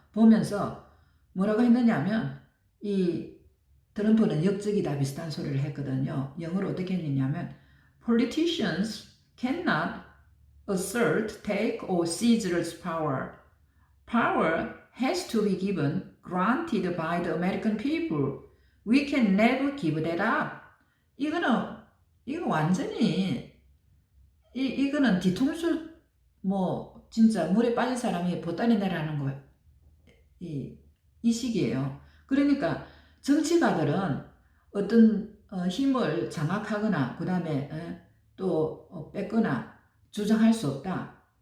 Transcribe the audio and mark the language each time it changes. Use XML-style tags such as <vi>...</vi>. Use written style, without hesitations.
<ko>보면서 뭐라고 했느냐면 이 트럼프는 역적이다 비슷한 소리를 했거든요. 영어로 어떻게 했느냐면</ko> <en>Politicians cannot assert, take or seize power. Power has to be given, granted by the American people. We can never give that up.</en> <ko>이거 완전히 이거는 뒤통수 진짜 물에 빠진 사람이 보따리 내라는 거 이 시기예요. 그러니까 정치가들은 어떤 힘을 장악하거나 그 다음에 또 뺏거나 주장할 수 없다.</ko>